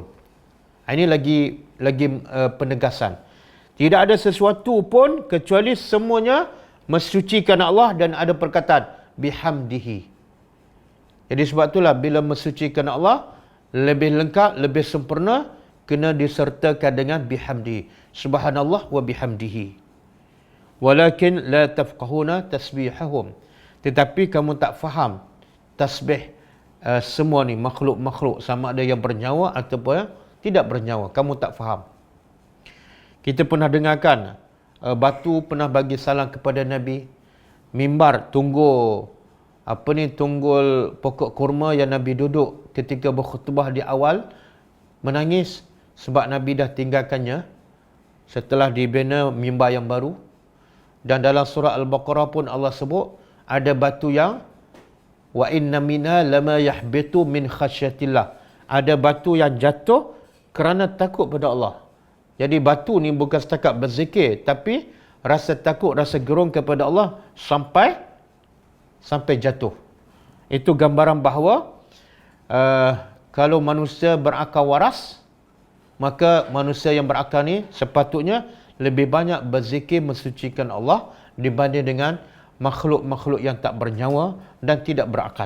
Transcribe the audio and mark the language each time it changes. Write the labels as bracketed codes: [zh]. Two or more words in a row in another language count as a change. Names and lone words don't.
[ms] Ini lagi penegasan. Tidak ada sesuatu pun kecuali semuanya mensucikan Allah, dan ada perkataan bihamdihi. Jadi sebab itulah bila mensucikan Allah lebih lengkap, lebih sempurna, kena disertakan dengan bihamdihi. [ar] سبحان الله وبحمده. ولكن لا تفقهون تسبيحهم. [ms] Tetapi kamu tak faham tasbih semua ni makhluk-makhluk, sama ada yang bernyawa ataupun tidak bernyawa. Kamu tak faham. Kita pernah dengarkan batu pernah bagi salam kepada Nabi. Mimbar tunggul tunggul pokok kurma yang Nabi duduk ketika berkhutbah di awal, menangis sebab Nabi dah tinggalkannya setelah dibina mimbar yang baru. Dan dalam surah Al-Baqarah pun Allah sebut ada batu yang [ar] وإن منها لما يهبط من خشية الله. [ms] Ada batu yang jatuh kerana takut pada Allah. Jadi batu ni bukan setakat berzikir, tapi rasa takut, rasa gerung kepada Allah sampai jatuh. Itu gambaran bahawa kalau manusia berakal waras, maka manusia yang berakal ni sepatutnya lebih banyak berzikir mensucikan Allah dibanding dengan makhluk-makhluk yang tak bernyawa dan tidak berakal.